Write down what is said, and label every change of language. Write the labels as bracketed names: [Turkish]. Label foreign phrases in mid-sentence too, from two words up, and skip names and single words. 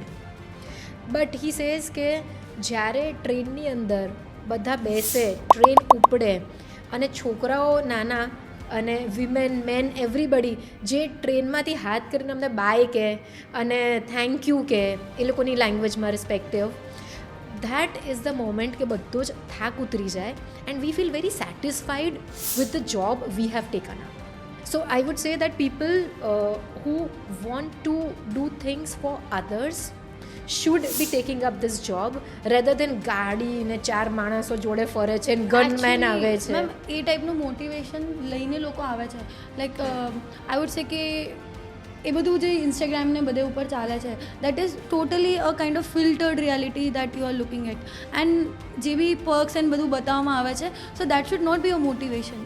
[English] but he says [Gujarati] કે જ્યારે ટ્રેનની અંદર બધા બેસે, ટ્રેન ઉપડે અને છોકરાઓ નાના અને [English] women, men, everybody [Gujarati] જે ટ્રેનમાંથી હાથ કરીને અમને બાય કહે અને [English] thank you [Gujarati] કહે એ લોકોની લેંગ્વેજમાં રિસ્પેક્ટિવ, [English] that is the moment [Gujarati] કે બધો જ થાક ઉતરી જાય [English] and we feel very satisfied with the job we have taken up. So I would say that people who want to do things for others should be taking up this job rather than [Gujarati] ગાડી ને 4 માણસો જોડે ફરે છે ને ગનમેન આવે છે. [English] મેમ [Gujarati] એ ટાઈપનું મોટિવેશન લઈને લોકો આવે છે. [English] like I would say [Gujarati] કે એ બધું જે ઇન્સ્ટાગ્રામ ને બધે ઉપર ચાલે છે, [English] that is totally a kind of filtered reality that you are looking at. એન્ડ [Gujarati] જે બી [English] perks and [Gujarati] બધું બતાવવામાં આવે છે, [English] so that should not be a motivation.